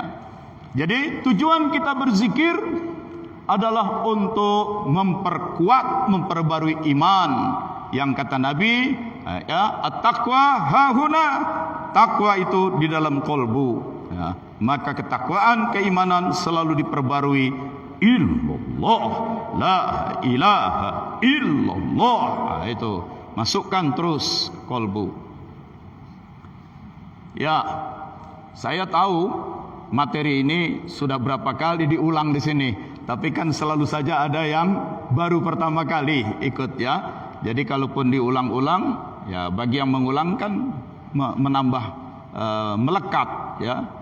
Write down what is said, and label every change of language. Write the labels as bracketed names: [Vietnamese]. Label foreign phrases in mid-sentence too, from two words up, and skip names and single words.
[Indonesian] Jadi tujuan kita berzikir adalah untuk memperkuat, memperbarui iman. Yang kata Nabi, ya, [Arabic] التقوى هاهنا, [Indonesian] takwa itu di dalam kolbu, ya. Maka ketakwaan, keimanan selalu diperbarui. [Arabic] إلا الله، لا إله إلا الله. [Indonesian] Itu masukkan terus kolbu. Ya, saya tahu materi ini sudah berapa kali diulang di sini, Tapi kan selalu saja ada yang baru pertama kali ikut ya. Jadi kalaupun diulang-ulang, ya bagi yang mengulang kan menambah melekat ya.